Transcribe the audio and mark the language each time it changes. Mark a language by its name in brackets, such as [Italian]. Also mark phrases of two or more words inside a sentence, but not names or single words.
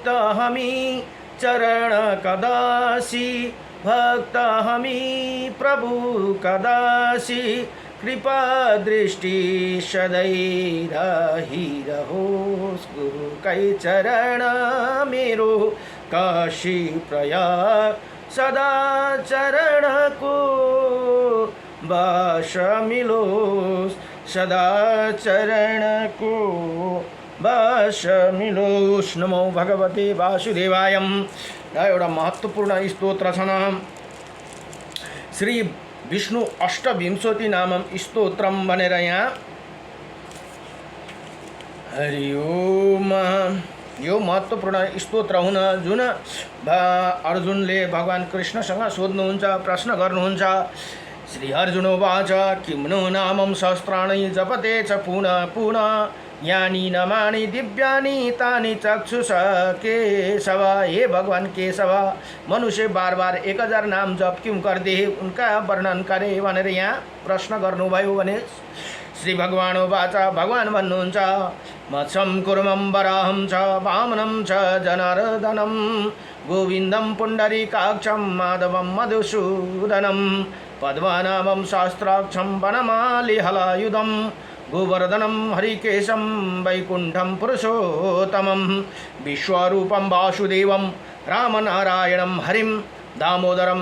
[Nepali] हामी चरण कदासी भक्त हामी प्रभु कदासी कृपा दृष्टि सदैव रहिरहोस् गुरुकै चरण मेरो काशी प्रयाग सदा चरणको बास मिलोस् सदा चरणको बास मिलोस्। [Sanskrit] नमो भगवते वासुदेवाय। [Nepali] एउटा महत्त्वपूर्ण स्तोत्र छन् श्री विष्णु अष्टविंशति नामम स्तोत्रम भनेर यहाँ [Sanskrit] हरि ओम [Nepali] यो महत्त्वपूर्ण स्तोत्र हुन जुन अर्जुनले भगवान कृष्णसँग सोध्नुहुन्छ प्रश्न गर्नुहुन्छ। [Sanskrit] श्री अर्जुनोवाच किं नो नामं सहस्राणि जपते च पुनः पुनः यानि नामानि दिव्यानि तानि चक्षुष केशव। [Hindi] हे भगवान केशव मनुष्य बार बार 1000 नाम जप क्यों करते उनका वर्णन करे [Nepali] भनेर यहाँ प्रश्न गर्नुभयो भने श्री [Sanskrit] भगवान वाचा [Nepali] भगवान भन्नुहुन्छ [Sanskrit] मत्स्यं कुर्मं वराहं च वामनं च जनार्दनं गोविन्दं पुण्डरीकाक्षं माधवं मधुसूदनं पद्मनाभं शास्त्राक्षं वनमालिहलायुधं गोवर्धनं हरिकेशं वैकुण्ठं पुरुषोत्तमं विश्वरूपं वासुदेवं रामनारायणं हरिं दामोदरं